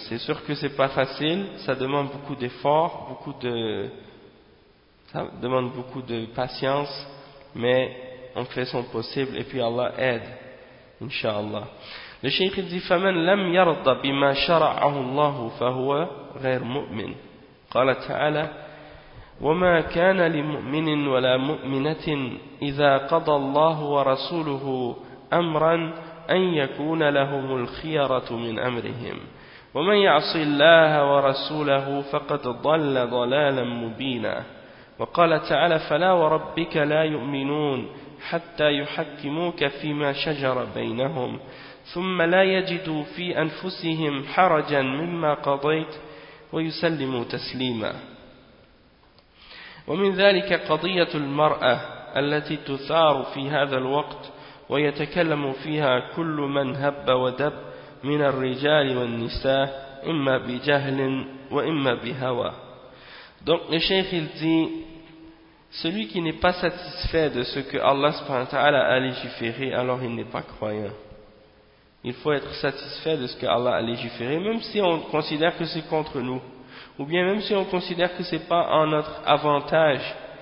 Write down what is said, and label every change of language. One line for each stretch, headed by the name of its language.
French: C'est sûr que c'est pas facile. Ça demande beaucoup d'efforts, ça demande beaucoup de patience. Mais on fait son possible et puis Allah aide, inshallah. Le Cheikh dit:
Arabic: فمن لم يرضى بما شرعه الله فهو غير مؤمن. قال تعالى: وما كان لمؤمن ولا مؤمنة إذا قضى الله ورسوله أمرا أن يكون لهم الخيرة من أمرهم ومن يعص الله ورسوله فقد ضل ضلالا مبينا. وقال تعالى: فلا وربك لا يؤمنون حتى يحكموك فيما شجر بينهم ثم لا يجدوا في أنفسهم حرجا مما قضيت ويسلموا تسليما. ومن ذلك قضية المرأة التي تثار في هذا الوقت ويتكلم فيها كل من هب ودب من الرجال والنساء imma bi jahlin wa imma bi hawa.
French: Donc le cheikh il dit, celui qui n'est pas satisfait de ce que Allah subhanahu wa ta'ala a légiféré, alors il n'est pas croyant. Il faut être satisfait de ce que Allah a légiféré, même si on considère que c'est contre nous, ou bien même si on considère que c'est pas en notre avantage.